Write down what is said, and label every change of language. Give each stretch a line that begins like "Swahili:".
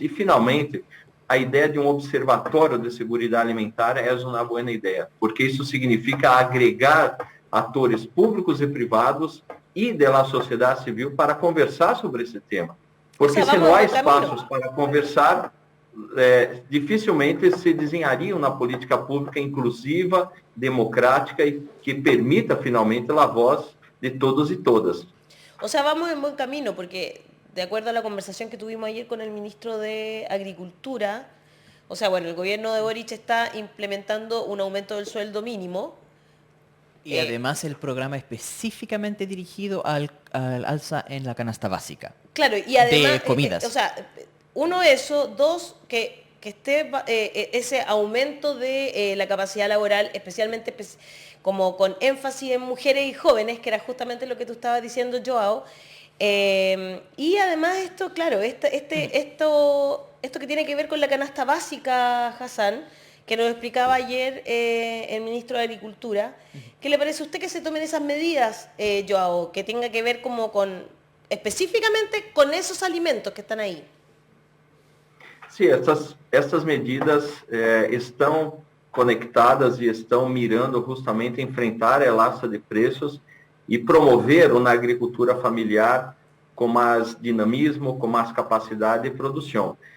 Portuguese: E, finalmente, a ideia de um observatório de segurança alimentar é uma boa ideia, porque isso significa agregar atores públicos e privados e da sociedade civil para conversar sobre esse tema. Porque se não há espaços para conversar, dificilmente se desenharia uma política pública inclusiva, democrática
Spanish: y que permita finalmente la voz de todos y todas. O sea, vamos en buen camino porque de acuerdo a la conversación que tuvimos ayer con el ministro de Agricultura, o sea, bueno, el gobierno de Boric está implementando un aumento del sueldo mínimo. Y además el programa específicamente dirigido al alza en la canasta básica. Claro, y además, de comidas. O sea, uno eso, dos, que esté ese aumento de la capacidad laboral, especialmente como con énfasis en mujeres y jóvenes, que era justamente lo que tú estabas diciendo, Joao. Y además esto, claro, esto que tiene que ver con la canasta básica, Hassan, que nos explicaba ayer el ministro de Agricultura. ¿Qué le parece a usted que se tomen esas medidas, Joao, que tenga que ver como específicamente con esos alimentos que están ahí? Sí, estas medidas
Portuguese: estão conectadas e estão mirando justamente enfrentar a alza de preços e promover uma agricultura familiar com mais dinamismo, com mais capacidade de produção.